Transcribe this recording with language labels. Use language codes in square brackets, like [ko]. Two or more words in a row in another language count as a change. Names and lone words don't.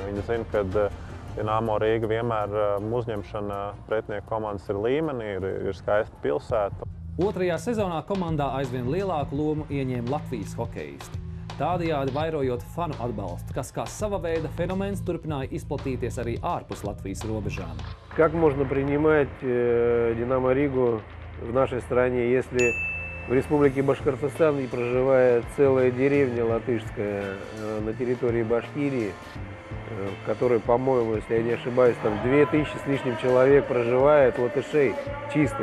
[lv] Viņi zina, ka Dinamo Rīga vienmēr uzņemšana pretinieku komandas ir līmenī, ir skaista pilsēta. Otrajā sezonā komandā aizvien lielāku lomu ieņēma Latvijas hokejisti. Tādējādi vairojot fanu atbalstu, kas kā sava veida fenomens turpināja izplatīties arī ārpus Latvijas robežām. [ru] Как можно принимать Динамо Ригу в нашей стране, если в Республике Башкортостан проживает целая деревня латышская на территории Башкирии, в которой, по-моему, если я не ошибаюсь, там 2000 с лишним человек проживает, латышей чистых.